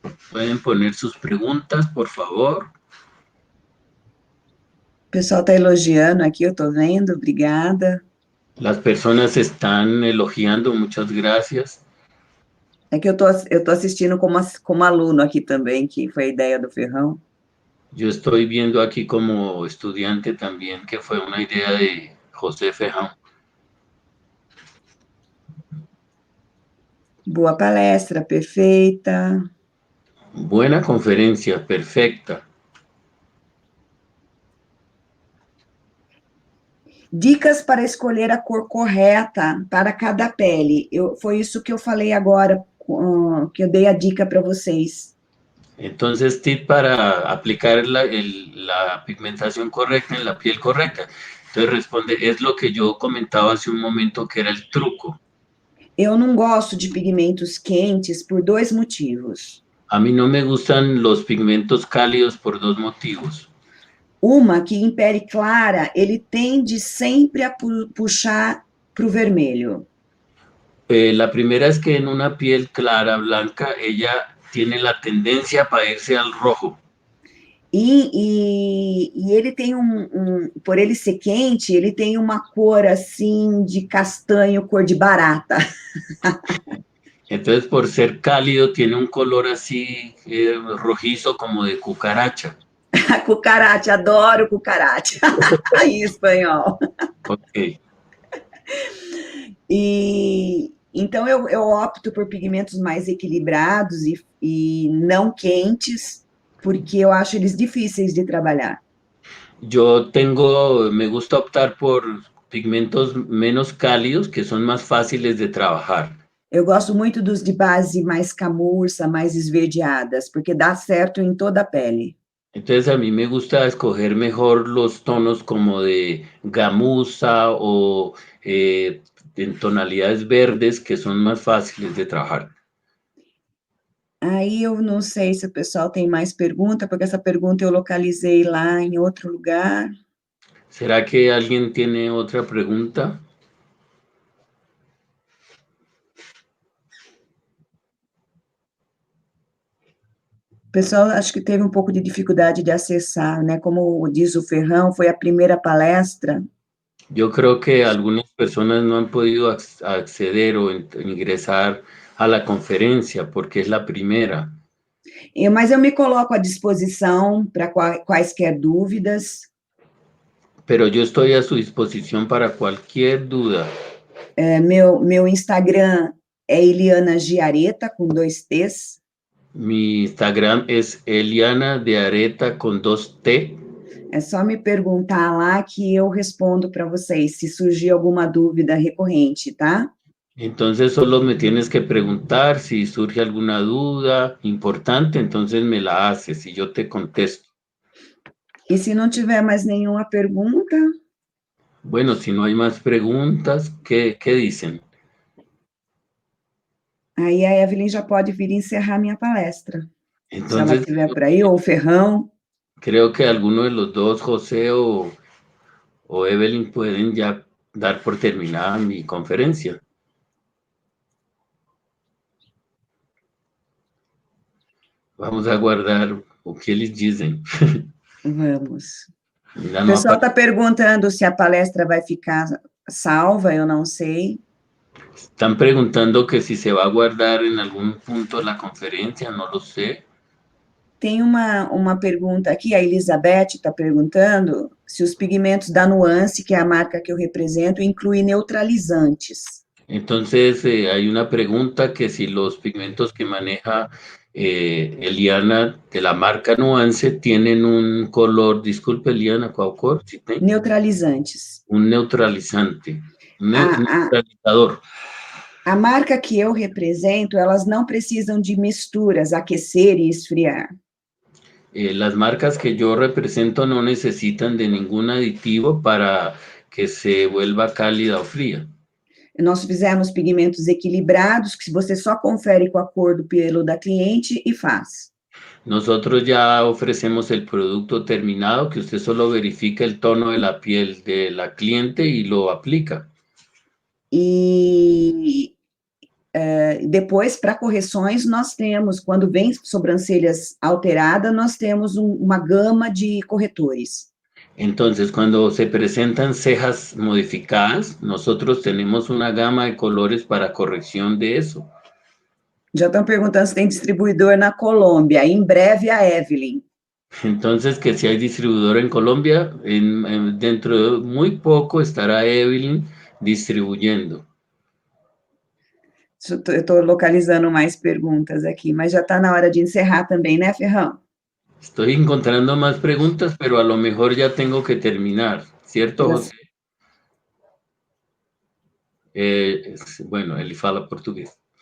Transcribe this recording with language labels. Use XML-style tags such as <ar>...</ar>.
<es>Pueden poner sus preguntas, por favor.</es> <pt>O pessoal está elogiando aqui, eu estou vendo, obrigada.</pt> <es>Las personas están elogiando, muchas gracias.</es> <pt>É que eu tô assistindo como aluno aqui também, que foi a ideia do Ferrão.</pt> <es>Yo estoy viendo aquí como estudiante también que fue una idea de José Ferrão.</es> <pt>Boa palestra, perfeita.</pt> <es>Buena conferencia, perfecta.</es> <pt>Dicas para escolher a cor correta para cada pele. Foi isso que eu falei agora, que eu dei a dica para vocês.</pt> <es>Entonces, tip para aplicar la pigmentación correcta en la piel correcta. Entonces responde, es lo que yo comentaba hace un momento que era el truco.</es> <pt>Eu não gosto de pigmentos quentes por dois motivos.</pt> <es>A mí no me gustan los pigmentos cálidos por dos motivos.</es> <pt>Uma, que em pele clara, ele tende sempre a puxar para o vermelho.</pt> <es>La primera es que en una piel clara, blanca, ella tiene la tendencia para irse al rojo.</es> <pt>E ele tem por ele ser quente, ele tem uma cor assim de castanho, cor de barata.</pt> <es>Entonces, por ser cálido, tiene un color así rojizo como de cucaracha.</es> <pt>Cucaracha, adoro cucaracha. Em espanhol. Ok. E então eu opto por pigmentos mais equilibrados e não quentes, porque eu acho eles difíceis de trabalhar.</pt> <es>Me gusta optar por pigmentos menos cálidos que son más fáciles de trabajar.</es> <pt>Eu gosto muito dos de base mais camurça, mais esverdeadas, porque dá certo em toda a pele.</pt> <es>Entonces a mí me gusta escoger mejor los tonos como de gamuza o en tonalidades verdes que son más fáciles de trabajar.</es> <pt>Aí eu não sei se o pessoal tem mais pergunta, porque essa pergunta eu localizei lá em outro lugar.</pt> <es>¿Será que alguien tiene otra pregunta?</es> <pt>O pessoal acho que teve um pouco de dificuldade de acessar, né? Como diz o Ferrão, foi a primeira palestra.</pt> <es>Yo creo que algunas personas no han podido acceder o ingresar a la conferencia porque es la primera.</es> <pt>Mas eu me coloco à disposição para quaisquer dúvidas.</pt> <es>Pero yo estoy a su disposición para cualquier duda.</es> <pt>Meu Instagram é Eliana Giareta, com 2 T's.</pt> <es>Mi Instagram es Eliana de Areta con 2T.</es> <pt>É só me perguntar lá que eu respondo para vocês, se surgir alguma dúvida recorrente, tá?</pt> <es>Entonces solo me tienes que preguntar si surge alguna duda importante, entonces me la haces y yo te contesto.</es> <pt>E se não tiver mais nenhuma pergunta...</pt> <es>Bueno, si no hay más preguntas, ¿qué dicen?</es> <pt>Aí a Evelyn já pode vir encerrar minha palestra.</pt> <es>Entonces,</es> <pt>se ela estiver por aí, ou o Ferrão.</pt> <es>Creo que alguno de los dos, José o Evelyn, pueden ya dar por terminada mi conferencia.</es> <pt>Vamos a aguardar o que eles dizem. Vamos. O pessoal está perguntando se a palestra vai ficar salva, eu não sei.</pt> <es>Están preguntando que si se va a guardar en algún punto la conferencia, no lo sé.</es> <pt>Tem uma pergunta aqui, a Elizabeth está perguntando se os pigmentos da Nuance, que é a marca que eu represento, incluem neutralizantes.</pt> <es>Entonces, hay una pregunta que si los pigmentos que maneja Eliana de la marca Nuance tienen un color, disculpe Eliana, ¿cuál color? ¿Sí tem? Neutralizantes. Un neutralizante, un neutralizador.</es> <pt>A marca que eu represento, elas não precisam de misturas, aquecer e esfriar.</pt> <es>Las marcas que yo represento no necesitan de ningún aditivo para que se vuelva cálida o fría.</es> <pt>Nós fizemos pigmentos equilibrados, que você só confere com a cor do pelo da cliente e faz.</pt> <es>Nosotros ya ofrecemos el producto terminado, que usted solo verifica el tono de la piel de la cliente y lo aplica.</es> <pt>E depois, para correções, nós temos, quando vem sobrancelhas alteradas, nós temos uma gama de corretores.</pt> <es>Entonces, cuando se presentan cejas modificadas, nosotros tenemos una gama de colores para corrección de eso.</es> <pt>Já estão perguntando se tem distribuidor na Colômbia. Em breve, a Evelyn.</pt> <es>Entonces, que si hay distribuidor en Colombia, dentro de muy poco estará Evelyn distribuyendo.</es> <pt>Eu estou localizando mais perguntas aqui, mas já está na hora de encerrar também, né, Ferrão?</pt> <es>Estoy encontrando más preguntas, pero a lo mejor ya tengo que terminar, ¿cierto, José? Bueno, él fala portugués.</es>